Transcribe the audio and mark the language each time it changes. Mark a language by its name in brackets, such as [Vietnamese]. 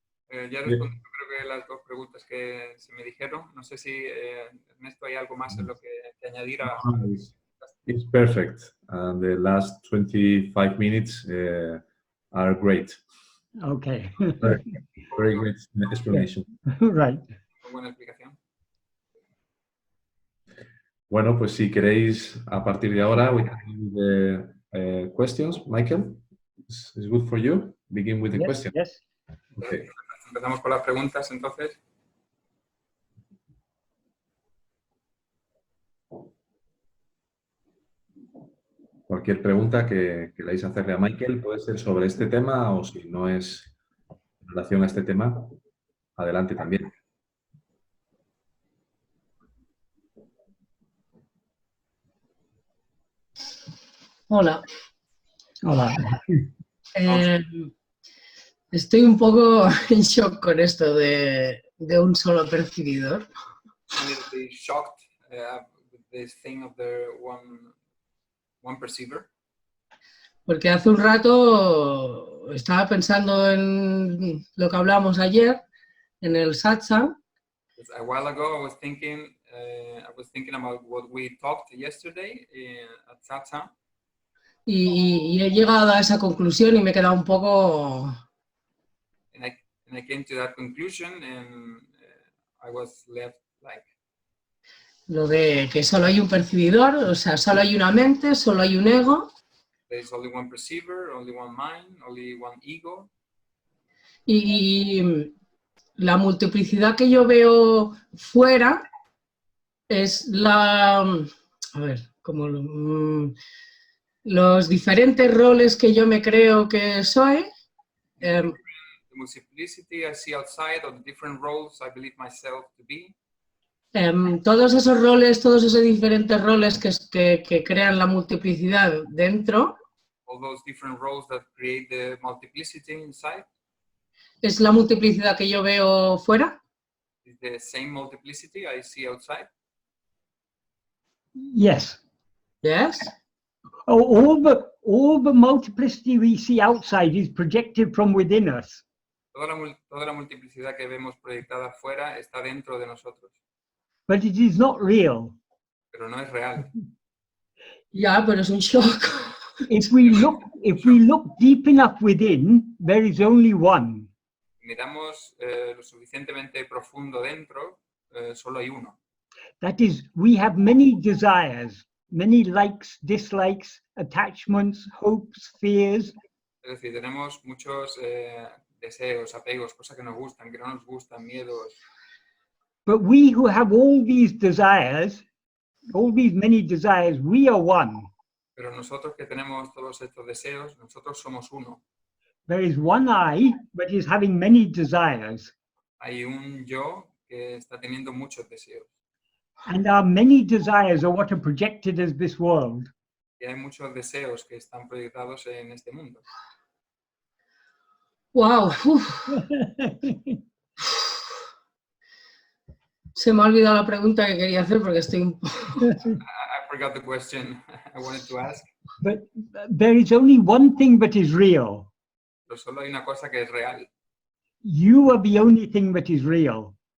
[Spanish] Ya respondí, creo que las dos preguntas que se me dijeron. No sé si Ernesto hay algo más en lo que añadir a... [English] It's perfect. The last 25 minutes are great. Okay. Very great explanation. Right. [Spanish] Muy buena explicación. Bueno, pues si queréis, a partir de ahora, [English] we can do the questions. Michael, is good for you? Begin with the question. Yes. Okay. [Spanish] Empezamos con las preguntas, entonces. Cualquier pregunta que queráis hacerle a Michael puede ser sobre este tema o si no es en relación a este tema, adelante también. Hola. Hola. Estoy un poco en shock con esto de un solo percibidor. [English] I'm a little bit shocked with this thing of the one perceiver. [Spanish] Porque hace un rato estaba pensando en lo que hablamos ayer, en el satsang. [English] A while ago, I was thinking about what we talked yesterday at satsang. [Spanish] Y he llegado a esa conclusión y me he quedado un poco... [English] And I came to that conclusion and I was left like... [Spanish] lo de que solo hay un percibidor, o sea, solo hay una mente, solo hay un ego. [English] There is only one perceiver, only one mind, only one ego. [Spanish] Y la multiplicidad que yo veo fuera es a ver, como los diferentes roles que yo me creo que soy. [English] The multiplicity I see outside, or the different roles I believe myself to be. [Spanish] Todos esos roles, todos esos diferentes roles que crean la multiplicidad dentro, [English] All those different roles that create the multiplicity inside. [Spanish] ¿es la multiplicidad que yo veo fuera? [English] Is the same multiplicity I see outside. Yes. Yes. Oh, all the multiplicity we see outside is projected from within us. [Spanish] Toda la multiplicidad que vemos proyectada afuera está dentro de nosotros, [English] But it is not real. [Spanish] pero no es real. Ya, pero es un shock. [English] If we look deep enough within, there is only one. [Spanish] Miramos lo suficientemente profundo dentro, solo hay uno. [English] That is, we have many desires, many likes, dislikes, attachments, hopes, fears. [Spanish] Es decir, tenemos muchos deseos, apegos, cosas que nos gustan, que no nos gustan, miedos. [English] But we who have all these desires, all these many desires, we are one. [Spanish] Pero nosotros que tenemos todos estos deseos, nosotros somos uno. [English] There is one I, but is having many desires. [Spanish] Hay un yo que está teniendo muchos deseos. [English] And our many desires are what are projected as this world. [Spanish] Y hay muchos deseos que están proyectados en este mundo. [English] Wow. [Spanish] Se me ha olvidado la pregunta que quería hacer porque estoy un poco... [English] I forgot the question I wanted to ask. But there is only one thing that is real. [Spanish] Pero solo hay una cosa que es real. [English] You are the only thing that is real.